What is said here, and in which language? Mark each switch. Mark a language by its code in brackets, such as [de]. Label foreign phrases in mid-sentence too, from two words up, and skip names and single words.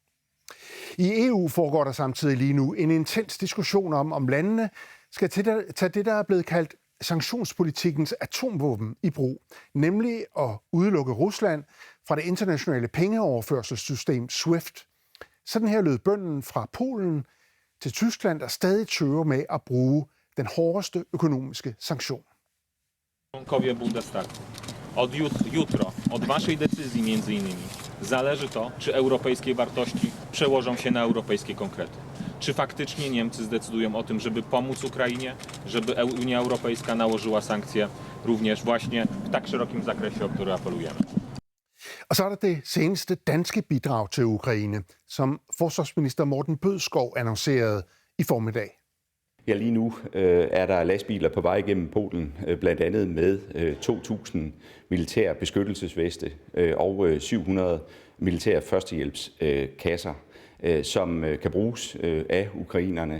[da] I EU foregår der samtidig lige nu en intens diskussion om landene skal tage det, der er blevet kaldt sanktionspolitikkens atomvåben i brug, nemlig at udelukke Rusland fra det internationale pengeoverførselssystem SWIFT. Sådan her lød bønnen fra Polen til Tyskland, der stadig tøver med at bruge den hårdeste økonomiske sanktion. [pl] Członkowie Bundestagu. Od jutro, od waszej decyzji między innymi, zależy to, czy europejskie wartości przełożą się na europejskie konkrety. Czy faktycznie Niemcy zdecydują o tym, żeby pomóc Ukrainie, żeby Unia Europejska nałożyła sankcje również właśnie w tak szerokim zakresie, o który apelujemy. [da] Og så er der det seneste danske bidrag til Ukraine, som forsvarsminister Morten Bødskov annoncerede i formiddag. Ja, lige nu er der lastbiler på vej igennem Polen, blandt andet med 2.000 militære beskyttelsesveste og 700 militære førstehjælpskasser, som kan bruges af ukrainerne.